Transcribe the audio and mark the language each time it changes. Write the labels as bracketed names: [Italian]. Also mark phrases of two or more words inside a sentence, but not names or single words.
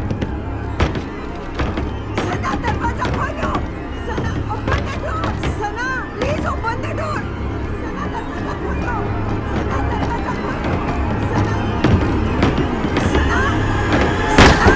[Hindi] सना दरवाजा खोलो। [English] सना open the door. सना please open the door. [Hindi] सना दरवाजा खोलो। सना दरवाजा खोलो। सना, सना,